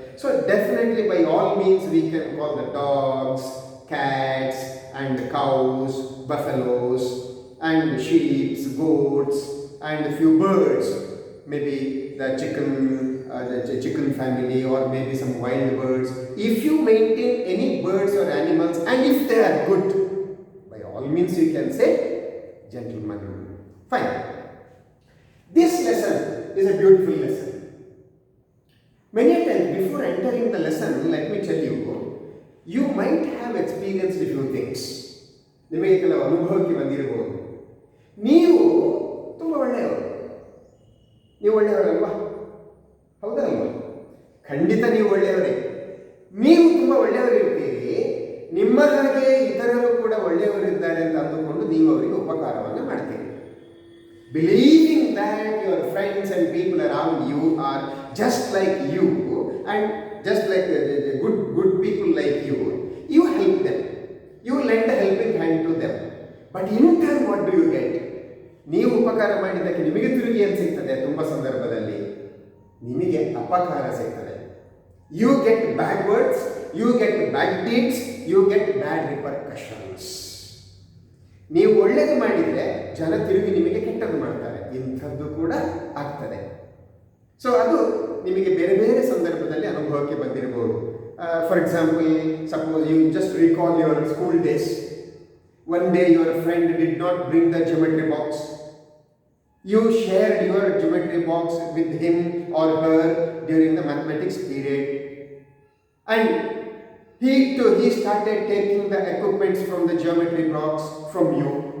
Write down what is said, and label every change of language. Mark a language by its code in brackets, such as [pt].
[en] So definitely by all means we can call the dogs, cats and cows, buffaloes and sheeps, goats and a few birds, maybe the chicken family or maybe some wild birds. If you maintain any birds or animals and if they are good, by all means you can say gentleman. Fine. This lesson is a beautiful lesson. Many times before entering the lesson, let me tell you, you might have experienced a few things. [kn] ನಿಮಗೆ ಕೆಲವು ಅನುಭವಕ್ಕೆ ಬಂದಿರಬಹುದು. ನೀವು ತುಂಬ ಒಳ್ಳೆಯವರು, ನೀವು ಒಳ್ಳೆಯವರಲ್ವಾ? ಹೌದಲ್ವಾ? ಖಂಡಿತ ನೀವು ಒಳ್ಳೆಯವರೇ. ನೀವು ತುಂಬ ಒಳ್ಳೆಯವರಿರ್ತೀರಿ. ನಿಮ್ಮ ಹಾಗೆ ಇತರರು ಕೂಡ ಒಳ್ಳೆಯವರಿದ್ದಾರೆ ಅಂತ ಅಂದುಕೊಂಡು ನೀವು ಅವರಿಗೆ ಉಪಕಾರವನ್ನು ಮಾಡ್ತೀರಿ. [en] Believing that your friends and people around you are just like you and just like good people like you, you help them. You lend a helping hand to them. But in turn, what do you get? [kn] ನೀವು ಉಪಕಾರ ಮಾಡಿದ್ದಕ್ಕೆ ನಿಮಗೆ ತಿರುಗಿ ಏನು ಸಿಗ್ತದೆ? ತುಂಬ ಸಂದರ್ಭದಲ್ಲಿ ನಿಮಗೆ ಅಪಕಾರ ಸಿಗ್ತದೆ. [en] You get bad words, you get bad deeds, you get bad repercussions. [kn] ನೀವು ಒಳ್ಳೆಯದು ಮಾಡಿದರೆ ಜನ ತಿರುಗಿ ನಿಮಗೆ ಕೆಟ್ಟದ್ದು ಮಾಡ್ತಾರೆ. ಇಂಥದ್ದು ಕೂಡ ಆಗ್ತದೆ. ಸೊ ಅದು ನಿಮಗೆ ಬೇರೆ ಬೇರೆ ಸಂದರ್ಭದಲ್ಲಿ ಅನುಭವಕ್ಕೆ ಬಂದಿರಬಹುದು. [en] For example, suppose you just recall your school days. One day your friend did not bring the geometry box. You shared your geometry box with him or her during the mathematics period. And he started taking the equipments from the geometry box from you.